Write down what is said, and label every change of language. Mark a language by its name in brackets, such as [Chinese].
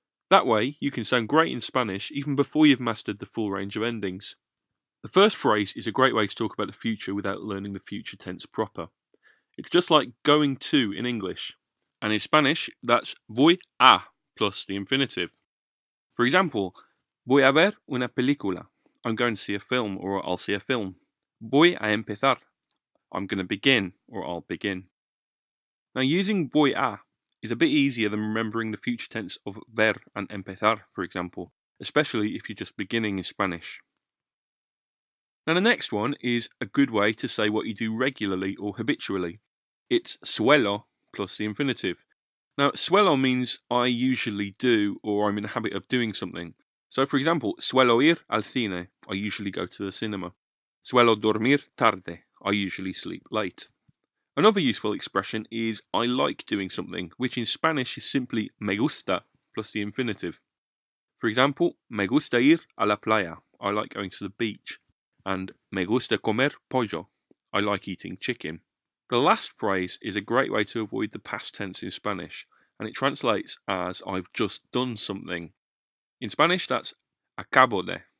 [English] That way, you can sound great in Spanish even before you've mastered the full range of endings. The first phrase is a great way to talk about the future without learning the future tense proper. It's just like going to in English, and in Spanish, that's voy a plus the infinitive. For example, [Spanish] voy a ver una película. [English] I'm going to see a film, or I'll see a film. [Spanish] Voy a empezar. [English] I'm going to begin, or I'll begin. Now, using voy a is a bit easier than remembering the future tense of ver and empezar, for example, especially if you're just beginning in Spanish. Now, the next one is a good way to say what you do regularly or habitually. It's suelo plus the infinitive. Now, suelo means I usually do or I'm in the habit of doing something. So, for example, [Spanish] suelo ir al cine. [English] I usually go to the cinema. [Spanish] Suelo dormir tarde. [English] I usually sleep late. Another useful expression is I like doing something, which in Spanish is simply me gusta plus the infinitive. For example, [Spanish] me gusta ir a la playa. [English] I like going to the beach. [Spanish] And me gusta comer pollo. [English] I like eating chicken. The last phrase is a great way to avoid the past tense in Spanish, and it translates as I've just done something. In Spanish, that's acabo de.